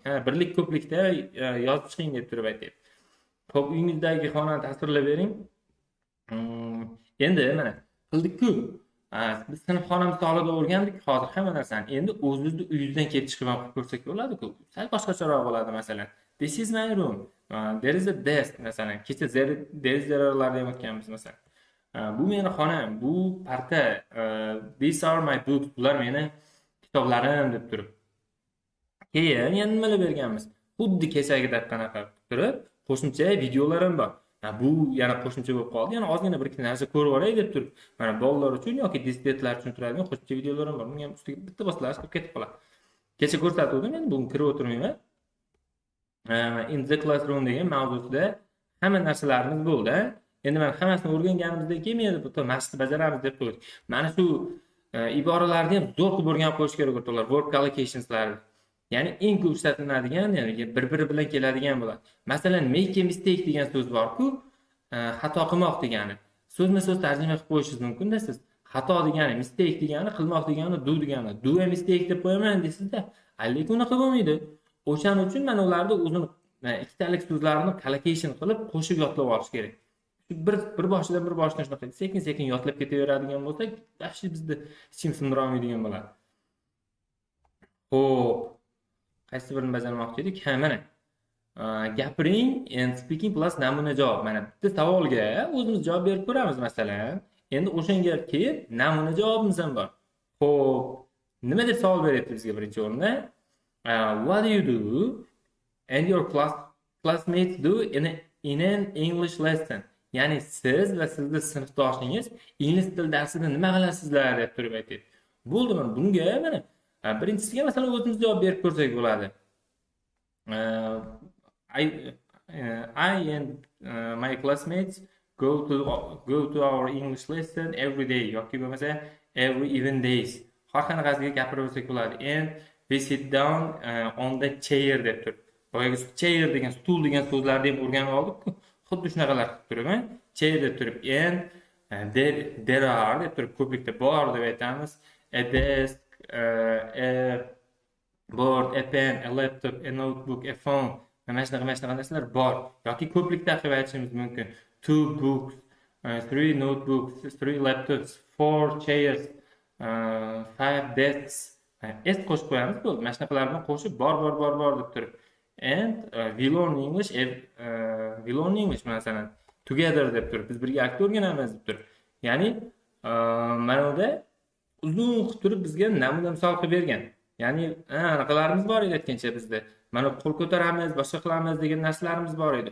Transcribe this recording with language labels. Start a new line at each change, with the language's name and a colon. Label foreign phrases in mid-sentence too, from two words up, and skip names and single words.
Uzbek: Birlik ko'plikda yozib chiqing deb turib aytyapti. Xo'p, uyingizdagi xonani tasvirlab bering. Endi mana qildik-ku. Biz sinfxona misolida o'rgandik hozir hamma narsani. Endi o'zingizni uyingizdan kelib chiqib ham ko'rsak bo'ladi-ku. Sal boshqacharoq bo'ladi masalan.
English: This is my room. There is a desk masalan.
Uzbek: Kecha
English: there is
Uzbek: zerlarni ham o'tganmiz masalan. Bu meni xonam, bu parta,
English: these are my books,
Uzbek: bular meni kitoblarim deb turib. Keyin yana nimalar berganmiz? Xuddi kechagidek qanaqa qilib turib, qo'shimcha videolar ham bor. Bu yana qo'shimcha bo'lib qoldi. Yana ozgina bir ikki narsa ko'rib olay deb turib, mana bolalar uchun yoki disletlar uchun turadigan qo'shimcha videolar ham bor. Bunga ham ustiga bitta bosalash qilib ketib qoladi. Kecha ko'rsatuvdim, endi bugun kirib o'tirmayman.
English: In the classroom
Uzbek: degan mavzusida hamma narsalarimiz bo'ldi. Endi mana hammasini o'rganganimizdan keyin men bitta mashqni bajaramiz deb qo'ydik. Mana shu iboralarni ham zo'r qilib o'rganib qo'yish kerak o'rtoqlar.
English: Verb collocationslar.
Uzbek: Ya'ni eng ko'p ishlatiladigan, ya'ni bir-biri bilan keladigan bo'ladi. Masalan,
English: make a mistake
Uzbek: degan so'z bor-ku, xato qilmoq degani. So'zma-so'z tarjima qilib qo'yishingiz mumkin-da siz. Xato degani, mistake degani, qilmoq degani, do degani.
English: Do a mistake
Uzbek: deb qo'yaman deysizda. Lekin unaqa bo'lmaydi. O'shaning uchun mana ularni o'zini ikkitalik so'zlarni collocation qilib qo'shib yodlab olish kerak. Bir boshidan shunaqa sekin-sekin yodlab ketaveradigan bo'lsak, yaxshi bizda ichim sindira olmaydigan bo'ladi. Xo'p, qaysi birini bajarmoqchi edik? Mana gapiring
English: and speaking plus
Uzbek: namuna javob. Mana bitta savolga o'zimiz javob berib ko'ramiz masalan. Endi o'shanga keyin namuna javobimiz ham bor. Xo'p, nima deb savol beryapti bizga birinchi o'rinda?
English: What do you do and your classmates do in an English lesson?
Uzbek: Ya'ni siz va sizning sinfdoshingiz ingliz tili darsida nima qilasizlar deb turib aytadi. Bo'ldi, mana bunga mana birinchisiga masalan o'zimiz javob berib ko'rsak bo'ladi.
English: I and my classmates go to our English lesson every day
Uzbek: yoki bo'lmasa
English: every even days.
Uzbek: Har qanaqasiga gapirib o'tsak bo'ladi.
English: And we sit down on the chair
Uzbek: deb turib. Boyagi chair degan stul degan so'zlarni ham o'rganib oldik-ku. Xuddi shunaqalar qilib turibman. Chair deb turib,
English: and there are
Uzbek: deb turib ko'plikda bor deb aytamiz.
English: A desk, a board, a pen, a laptop, a notebook, a phone.
Uzbek: Mana shunaqa narsalar bor. Yoki ko'plikda qilib aytishimiz mumkin.
English: 2 books, 3 notebooks, 3 laptops, 4 chairs, 5 desks.
Uzbek: S qo'shib qo'yamiz bo'ldi. Mana shunaqalarni qo'shib bor deb turib.
English: And we learn English
Uzbek: masalan together deb turib biz birga o'rganamiz deb turib. Ya'ni mana unda uzun qilib turib bizga namuna misol qilib bergan. Ya'ni anaqalarimiz bor edi aytgancha bizda. Mana qo'l ko'taramiz, boshqa qilamiz degan narsalarimiz bor edi.